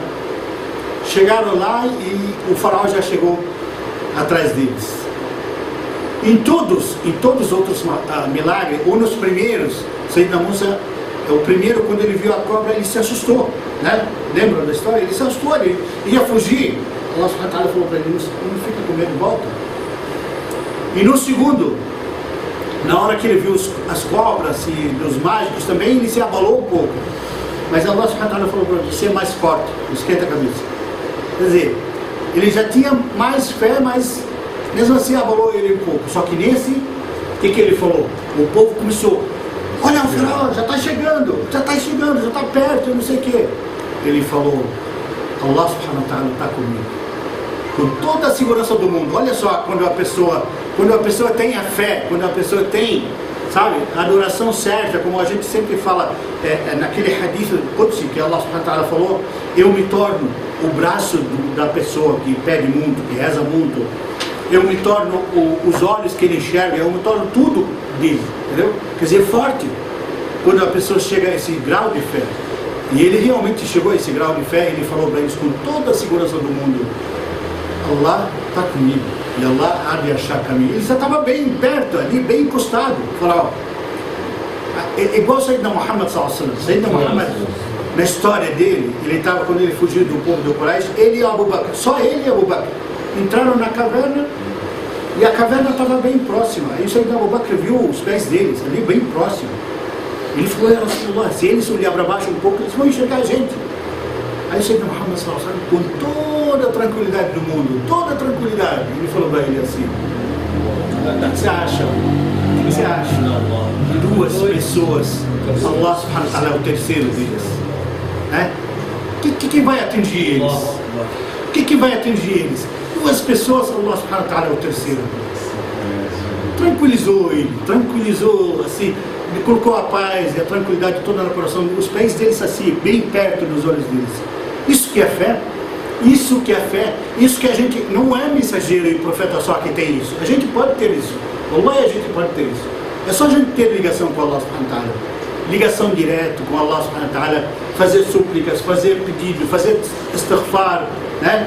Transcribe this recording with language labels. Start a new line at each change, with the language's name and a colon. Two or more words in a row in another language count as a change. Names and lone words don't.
Portuguese: Chegaram lá e o faraó já chegou atrás deles. Em todos os outros milagres, ou nos primeiros, Sayyidina Musa, o primeiro, quando ele viu a cobra, ele se assustou, né? Lembra da história? Ele se assustou, ele ia fugir.
Arabic: الله سبحانه وتعالى
Portuguese: falou para ele, não fica com medo, volta. E no segundo, na hora que ele viu as cobras e os mágicos também, ele se abalou um pouco. Mas
Arabic: الله سبحانه وتعالى
Portuguese: falou para ele, você é mais forte, esquenta a cabeça. Quer dizer, ele já tinha mais fé, mas mesmo assim abalou ele um pouco. Só que nesse, o que ele falou? O povo começou, olha o faraó, já está chegando, já está perto, não sei o quê. Ele falou,
Arabic: الله سبحانه وتعالى
Portuguese: está comigo, com toda a segurança do mundo. Olha só, quando a pessoa tem a fé, quando a pessoa tem, sabe, a adoração certa, como a gente sempre fala, naquele
Arabic: حديث قدسي
Portuguese: que
Arabic: الله سبحانه وتعالى
Portuguese: falou, eu me torno o braço da pessoa que pede muito, que reza muito, eu me torno os olhos que ele enxerga, eu me torno tudo dele, entendeu? Quer dizer, forte, quando a pessoa chega a esse grau de fé. E ele realmente chegou a esse grau de fé, ele falou para eles com toda a segurança do mundo, Allah está comigo, e Allah há de achar caminho. Ele já estava bem perto, ali, bem encostado, falou, igual Sayyidina Muhammad
Arabic: صلى الله عليه وسلم.
Portuguese: Sayyidina Muhammad, na história dele, ele estava, quando ele fugiu do povo do Quraysh, ele e Abu Bakr, só ele e Abu Bakr, entraram na caverna, e a caverna estava bem próxima. Aí o Sayyidina Abu Bakr viu os pés deles, ali bem próximo. Ele falou,
Arabic: يا رسول الله,
Portuguese: se eles olharem para baixo um pouco, eles vão enxergar a gente. Aí o Sayyidina Muhammad
Arabic: صلى الله عليه وسلم,
Portuguese: com toda a tranquilidade do mundo, toda a tranquilidade, ele falou para ele assim, o que você acha? O que você acha? Duas pessoas,
Arabic: الله سبحانه وتعالى
Portuguese: é o terceiro deles. Que vai atingir eles? O que vai atingir eles? Duas pessoas,
Arabic: الله سبحانه وتعالى
Portuguese: é o terceiro. Tranquilizou ele, tranquilizou assim, ele colocou a paz e a tranquilidade toda no coração, os pés deles assim, bem perto dos olhos deles. Isso que é fé, isso que é fé, isso que a gente, não é mensageiro e profeta só que tem isso, a gente pode ter isso, Allah, a gente pode ter isso, é só a gente ter ligação com
Arabic: الله سبحانه وتعالى,
Portuguese: ligação direta com
Arabic: الله سبحانه وتعالى,
Portuguese: fazer súplicas, fazer pedido, fazer istighfar, né?